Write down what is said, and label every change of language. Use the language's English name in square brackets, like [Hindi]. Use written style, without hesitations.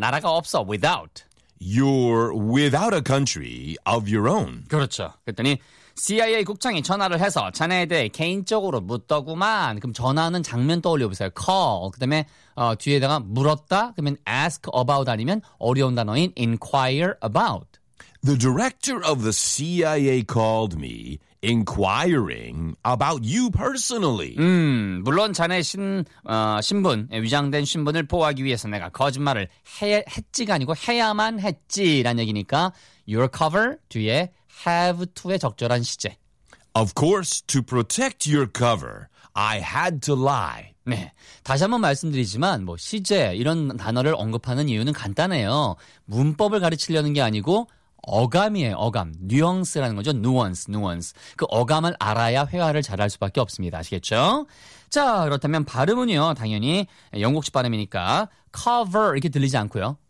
[Korean] 나라가 없어. Without. [English] You're without a country of your own. [Korean] 그렇죠. 그랬더니 CIA 국장이 전화를 해서 자네에 대해 개인적으로 묻더구만. 그럼 전화하는 장면 떠올려보세요. Call. 그 다음에 뒤에다가 물었다. 그러면 [English] ask about [Korean] 아니면 어려운 단어인 [English] inquire about. The director of the CIA called me inquiring about you personally. [Korean] 물론 자네 신분, 위장된 신분을 보호하기 위해서 내가 거짓말을 했지가 아니고 해야만 했지라는 얘기니까 [English] your cover [Korean] 뒤에 [English] have to [Korean] 의 적절한 시제. [English] Of course, to protect your cover, I had to lie. [Korean] 네, 다시 한번 말씀드리지만 뭐 시제 이런 단어를 언급하는 이유는 간단해요. 문법을 가르치려는 게 아니고 어감이에요, 어감. 뉘앙스라는 거죠. 누언스, 누언스. 그 어감을 알아야 회화를 잘할 수밖에 없습니다. 아시겠죠? 자, 그렇다면 발음은요. 당연히 영국식 발음이니까 cover 이렇게 들리지 않고요.